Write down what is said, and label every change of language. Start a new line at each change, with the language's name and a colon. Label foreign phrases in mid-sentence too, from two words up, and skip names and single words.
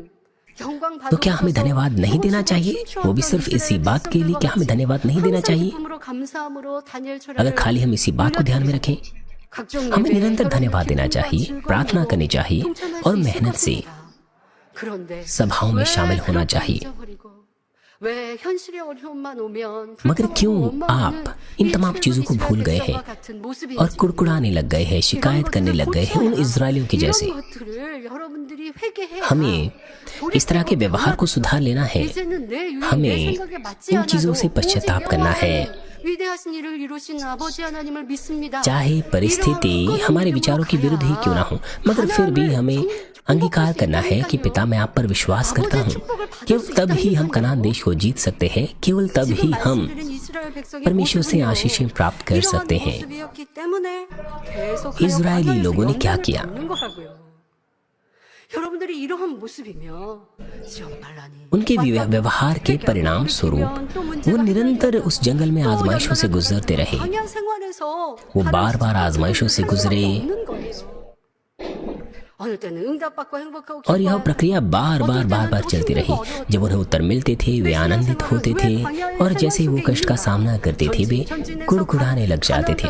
Hindi: तो क्या हमें धन्यवाद नहीं देना चाहिए? वो भी सिर्फ इसी बात के लिए, क्या हमें धन्यवाद नहीं देना चाहिए? अगर खाली हम इसी बात को ध्यान में रखें, हमें निरंतर धन्यवाद देना चाहिए, प्रार्थना करनी चाहिए और मेहनत से
Korean: 그런데
Hindi: सभाओं में
Korean: 왜
Hindi: शामिल होना
Korean: 그렇게
Hindi: चाहिए।
Korean: 잊어버리고 왜 현실의 어려움만 오면
Hindi: मगर
Korean: 불평하고
Hindi: क्यों
Korean: 원망하는
Hindi: आप इन
Korean: 이
Hindi: तमाम
Korean: 출애굽
Hindi: चीजों को
Korean: 이스라엘
Hindi: भूल गए
Korean: 백성과
Hindi: हैं
Korean: 같은
Hindi: और
Korean: 모습인지
Hindi: कुड़कुड़ाने लग गए हैं,
Korean: 이런
Hindi: शिकायत करने
Korean: 것들을
Hindi: लग गए हैं उन
Korean: 고쳐야
Hindi: इजरायलियों के जैसे।
Korean: 이런 것들을 여러분들이 회개해야
Hindi: हमें इस तरह के व्यवहार को सुधार लेना है।
Korean: 이제는 내 유행, 내
Hindi: हमें
Korean: 생각에 맞지
Hindi: इन चीजों
Korean: 않아도
Hindi: से पश्चाताप
Korean: 오직
Hindi: करना है।
Korean: 여호와는 위대하신 일을 이루신 아버지 하나님을 믿습니다.
Hindi: चाहे परिस्थिति हमारे विचारों के विरुद्ध ही क्यों ना हो, मगर फिर भी हमें अंगीकार करना है कि पिता मैं आप पर विश्वास करता हूँ। केवल तब ही हम कनान देश को जीत सकते हैं, केवल तब ही हम परमेश्वर से आशीषें प्राप्त कर सकते हैं। इजरायली लोगों ने क्या किया?
Korean: 여러분들이 이러한 모습이며 지원 말라니
Hindi: उनके व्यवहार के परिणाम स्वरूप वो निरंतर उस जंगल में आजमाइशों से गुजरते रहे। वो बार बार आजमाइशों से गुजरे और यह प्रक्रिया बार बार चलती रही। जब उन्हें उत्तर मिलते थे वे आनंदित होते थे और जैसे वो कष्ट का सामना करते थे वे कुड़कुड़ाने लग जाते थे।